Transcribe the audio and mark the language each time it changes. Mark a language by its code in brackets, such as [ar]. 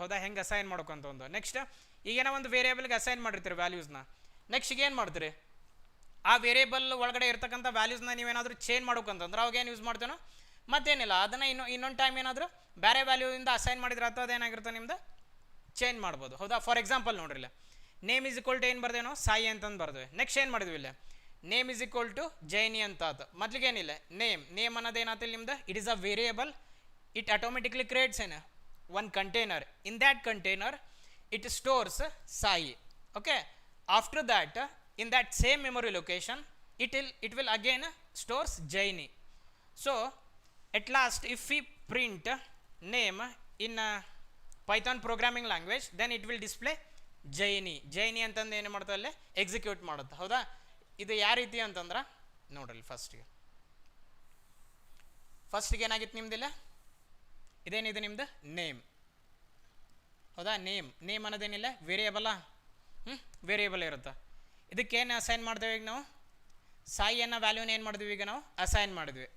[kn] ಹೌದಾ, ಹೆಂಗೆ ಅಸೈನ್ ಮಾಡ್ಬೇಕಂತ ಒಂದು. ನೆಕ್ಸ್ಟ್ ಈಗೇನೋ ಒಂದು ವೇರಿಯೇಬಲ್ಗೆ ಅಸೈನ್ ಮಾಡಿರ್ತೀರಿ ವ್ಯಾಲ್ಯೂಸ್ನ, ನೆಕ್ಸ್ಟ್ ಈಗ ಏನು ಮಾಡ್ತೀರಿ ಆ ವೇರಿಯೇಬಲ್ ಒಳಗಡೆ ಇರ್ತಕ್ಕಂಥ ವ್ಯಾಲ್ಯೂಸ್ನ ನೀವೇನಾದರೂ ಚೇಂಜ್ ಮಾಡ್ಬೇಕಂತಂದ್ರೆ ಅವಾಗ ಏನು ಯೂಸ್ ಮಾಡ್ತೇನೋ ಮತ್ತೇನಿಲ್ಲ ಅದನ್ನು ಇನ್ನೊಂದು ಟೈಮ್ ಏನಾದರೂ ಬೇರೆ ವ್ಯಾಲ್ಯೂಯಿಂದ ಅಸೈನ್ ಮಾಡಿದ್ರೆ ಅಥವಾ ಅದೇನಾಗಿರುತ್ತೆ ನಿಮ್ದು ಚೇಂಜ್ ಮಾಡ್ಬೋದು. ಹೌದಾ, ಫಾರ್ ಎಕ್ಸಾಂಪಲ್ ನೋಡ್ರಿ ಇಲ್ಲ [en] name is equal to [kn] ಏನು ಬರ್ದೇನೋ ಸಾಯಿ ಅಂತಂದು ಬರ್ದೇವೆ. ನೆಕ್ಸ್ಟ್ ಏನು ಮಾಡಿದ್ವಿ ಇಲ್ಲ [en] name is equal to [kn] Jaini ಅಂತ ಆತು. ಮೊದಲಿಗೆ ಏನಿಲ್ಲ ನೇಮ್ ಅನ್ನೋದು ಏನಾಗ್ತಿಲ್ಲ ನಿಮ್ದು [en] It is a variable, it automatically creates ಏನು one container. In that container it stores Sai. Okay, after that in that same memory location it will again stores Jaini. So at last if we print name in Python programming language then it will display Jaini [kn] ಅಂತಂದು ಏನು ಮಾಡ್ತಾ ಅಲ್ಲೇ execute ಮಾಡುತ್ತೆ. ಹೌದಾ, ಇದು ಯಾವ ರೀತಿ ಅಂತಂದ್ರೆ ನೋಡ್ರಿ ಫಸ್ಟಿಗೆ ಏನಾಗಿತ್ತು ನಿಮ್ದಿಲ್ಲ ಇದೇನಿದೆ ನಿಮ್ದು ನೇಮ್. ಹೌದಾ, ನೇಮ್ ಅನ್ನೋದೇನಿಲ್ಲ ವೇರಿಯೇಬಲ್ ಇರುತ್ತೆ. ಇದಕ್ಕೇನು ಅಸೈನ್ ಮಾಡ್ತೇವೆ ಈಗ ನಾವು ಸಾಯಿ ಅನ್ನೋ ವ್ಯಾಲ್ಯೂನ ಏನು ಮಾಡಿದ್ವಿ ಈಗ ನಾವು ಅಸೈನ್ ಮಾಡಿದ್ವಿ.